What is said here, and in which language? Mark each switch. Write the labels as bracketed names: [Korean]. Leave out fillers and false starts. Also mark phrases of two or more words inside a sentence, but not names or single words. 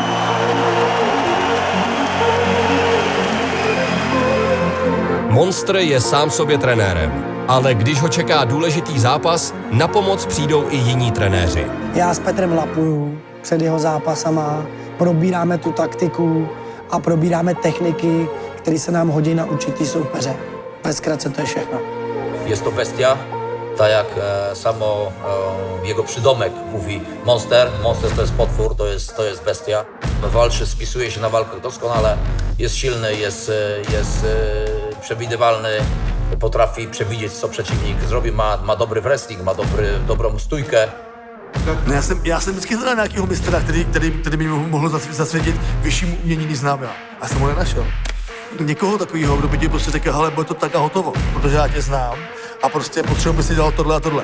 [Czech] Monster je sám sobě trenérem, ale když ho čeká důležitý zápas, na pomoc přijdou i jiní trenéři. Já s Petrem lapuju před jeho zápasama, probíráme tu taktiku a probíráme techniky, které se nám hodí na určitý soupeře. Ve zkratce to je všechno. [Polish] Jest to bestia, tak jak samo jego przydomek mówi Monster. Monster to jest potwór, to jest bestia. Walczy, spisuje się na walkach doskonale, jest silny, jest przewidywalny, potrafi przewidzieć, co przeciwnik zrobi, ma dobry wrestling, ma dobrą stójkę. [Czech] No já jsem vždycky hledal nějakého mistra, který by mi mohl zasvětit vyššímu umění, než znám já. A jsem ho nenašel. Někoho takového, kdo by ti prostě řekl, hele, bude to tak a hotovo, protože já tě znám a prostě potřebuji, by si dělal tohle a tohle.